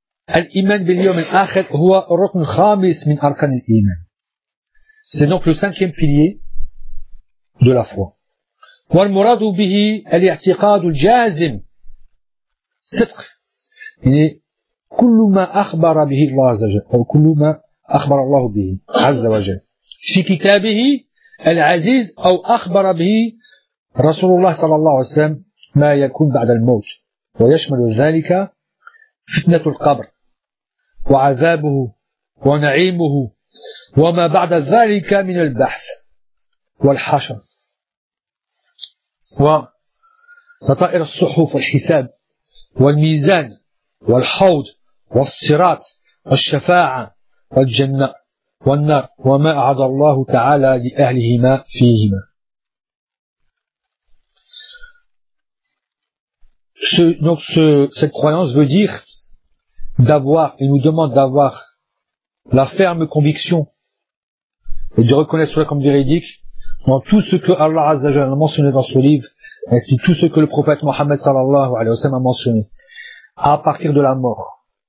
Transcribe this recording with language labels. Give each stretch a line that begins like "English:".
Arabic: الإيمان باليوم الآخر هو ركن خامس من أركان الإيمان.
French: C'est donc le cinquième pilier de la foi.
Arabic: والمراد به الاعتقاد الجازم. صدق. يعني كل ما أخبر به الله عز وجل أو كل ما أخبر الله به عز وجل في كتابه العزيز أو أخبر به رسول الله صلى الله عليه وسلم ما يكون بعد الموت ويشمل ذلك فتنة القبر وعذابه ونعيمه وما بعد ذلك من البحث والحشر وتطائر الصحف والحساب والميزان والحوض والصراط والشفاعة والجنة والنار وما أعد الله تعالى لأهلهما فيهما.
French: Cette croyance veut dire d'avoir, il nous demande d'avoir la ferme conviction et de reconnaître cela comme véridique dans tout ce que Allah Azza wa Jalla a mentionné dans ce livre, ainsi tout ce que le prophète Mohammed sallallahu alayhi wa sallam a mentionné, à partir de la mort.